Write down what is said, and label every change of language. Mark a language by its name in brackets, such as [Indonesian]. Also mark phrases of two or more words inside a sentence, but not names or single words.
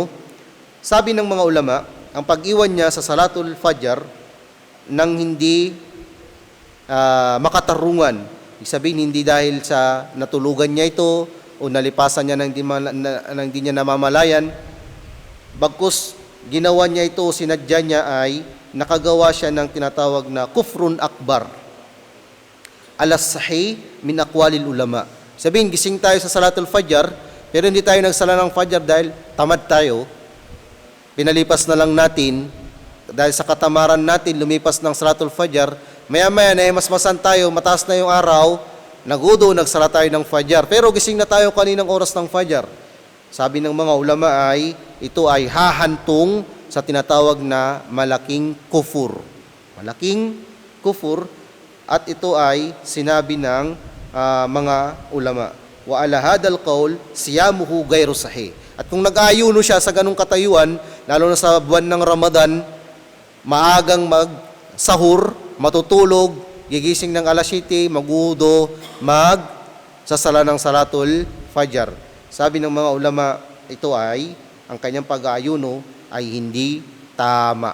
[Filipino] Sabi ng mga ulama, ang pag-iwan niya sa Salatul Fajr nang hindi makatarungan, ibig sabihin hindi dahil sa natulugan niya ito o nalipasan niya nang hindi niya namamalayan, bagkus ginawa niya ito o sinadya niya ay nakagawa siya ng tinatawag na [Arabic] كفر أكبر. على الصحيح من أقوال العلماء. [Filipino] Sabihin, gising tayo sa Salatul Fajr, pero hindi tayo nagsala ng Fajr dahil tamad tayo. Pinalipas na lang natin, dahil sa katamaran natin, lumipas ng Salatul Fajr, maya-maya na masmasan tayo, mataas na yung araw, nagsala tayo ng Fajr. Pero gising na tayo kaninang oras ng Fajr. Sabi ng mga ulama ay, ito ay hahantong sa tinatawag na malaking kufur. Malaking kufur, at ito ay sinabi ng mga ulama. [Arabic] وعلى هذا القول صيامه غير صحيح. [Filipino] At kung nag-aayuno siya sa ganung katayuan, lalo na sa buwan ng Ramadan, maagang magsahur, matutulog, gigising ng alas 7, magudo, magsasala ng Salatul Fajr. Sabi ng mga ulama, ito ay, ang kanyang pag-aayuno ay hindi tama.